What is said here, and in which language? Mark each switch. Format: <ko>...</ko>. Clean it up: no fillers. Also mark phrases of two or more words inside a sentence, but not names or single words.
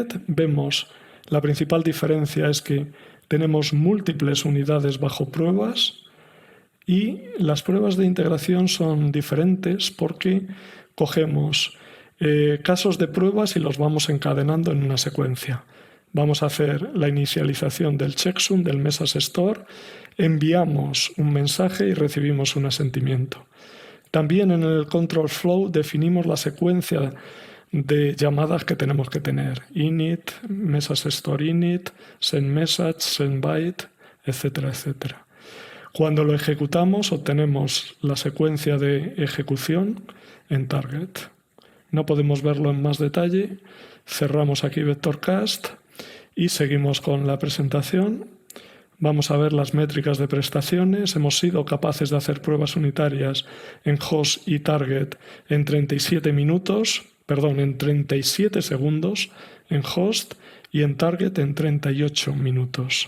<es>Vemos la principal diferencia es que tenemos múltiples unidades bajo pruebas y las pruebas de integración son diferentes porque cogemos casos de pruebas y los vamos encadenando en una secuencia. Vamos a hacer la inicialización del checksum, del</es> <en>message store,</en> <es>enviamos un mensaje y recibimos un asentimiento. También en el</es> <en>control flow</en> <es>definimos la secuencia de llamadas que tenemos que tener.</es> <en>Init, message store init, send message, send byte,</en> <es>etcétera, etcétera. Cuando lo ejecutamos obtenemos la secuencia de ejecución en target. No podemos verlo en más detalle. Cerramos aquí Vectorcast y seguimos con la presentación. Vamos a ver las métricas de prestaciones. Hemos sido capaces de hacer pruebas unitarias en host y target en 37 segundos en host y en target en 38 minutos.</es>